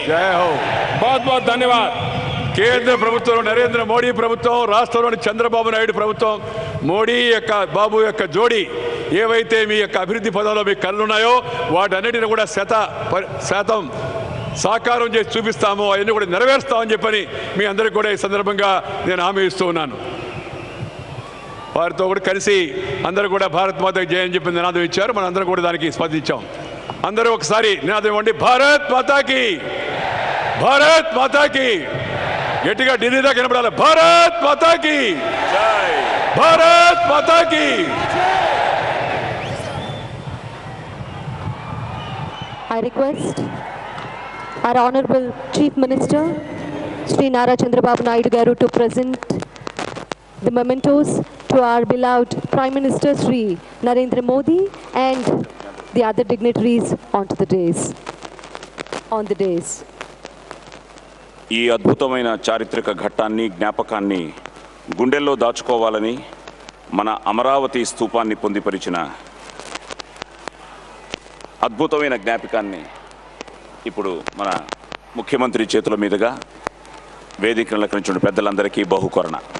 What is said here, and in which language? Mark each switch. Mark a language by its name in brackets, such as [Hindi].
[Hindi] జై హో. बहुत बहुत धन्यवाद। [Telugu] కేంద్ర ప్రభుత్వం నరేంద్ర మోడీ ప్రభుత్వం, రాష్ట్రంలోని చంద్రబాబు నాయుడు ప్రభుత్వం, మోడీ యొక్క బాబు యొక్క జోడీ ఏవైతే మీ యొక్క అభివృద్ధి పదంలో మీ కళ్ళు ఉన్నాయో వాటన్నిటిని కూడా శాతం సాకారం చేసి చూపిస్తాము, అవన్నీ కూడా నెరవేరుస్తామని చెప్పని మీ అందరికీ కూడా ఈ సందర్భంగా నేను హామీ ఇస్తూ ఉన్నాను. వారితో కూడా కలిసి అందరూ కూడా భారత్ మాతకి జయ అని చెప్పి నినాదం ఇచ్చారు. మనం అందరం కూడా దానికి స్పందించాం. అందరూ ఒకసారి నినాదం ఇవ్వండి, భారత్ మాతాకి, భారత్ మాతాకి. గట్టిగా ఢిల్లీ దాకా వినపడాలి, భారత్ మాతాకి జై, భారత్ మాతాకి. [English] I request our Honorable Chief Minister, Sri Nara Chandrababu Naidu Garu, to present the mementos to our beloved Prime Minister Sri Narendra Modi and the other dignitaries on the days. [Telugu] ఈ అద్భుతమైన చారిత్రక ఘట్టాన్ని, జ్ఞాపకాన్ని గుండెల్లో దాచుకోవాలని మన అమరావతి స్తూపాన్ని పొందిపరిచిన అద్భుతమైన జ్ఞాపకాన్ని ఇప్పుడు మన ముఖ్యమంత్రి చేతుల మీదుగా వేదికను అలంకరించిన పెద్దలందరికీ బహుకరణ.